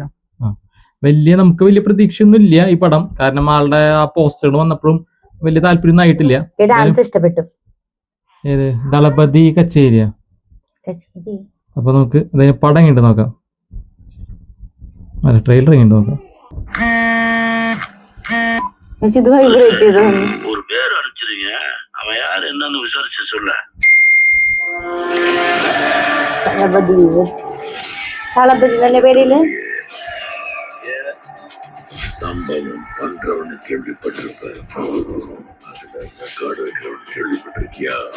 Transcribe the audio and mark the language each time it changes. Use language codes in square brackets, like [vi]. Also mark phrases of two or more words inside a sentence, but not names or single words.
[ml] നമുക്ക് വലിയ പ്രതീക്ഷ ഒന്നും ഇല്ല ഈ പടം, കാരണം ആളുടെ ആ പോസ്റ്ററുകൾ വന്നപ്പോഴും വലിയ താല്പര്യമൊന്നും ആയിട്ടില്ല. ഡാൻസ് ഇഷ്ടപ്പെട്ടു. ഏത് ദളപതി കച്ചേരിയാ? അപ്പൊ നമുക്ക് അതിന് പടം ഇങ്ങോട്ട് നോക്കാം, അല്ല ട്രെയിലർ ഇങ്ങോട്ട് നോക്കാം. [ta] ஒரு பேர் அனுப்பிச்சிருங்க, அவன் யார் என்னன்னு விசாரிச்சு சொல்ல. சம்பவம் பண்றவனு கேள்விப்பட்டிருப்பேன், அதுல ரெக்கார்டு வைக்கிறவனு கேள்விப்பட்டிருக்கியா?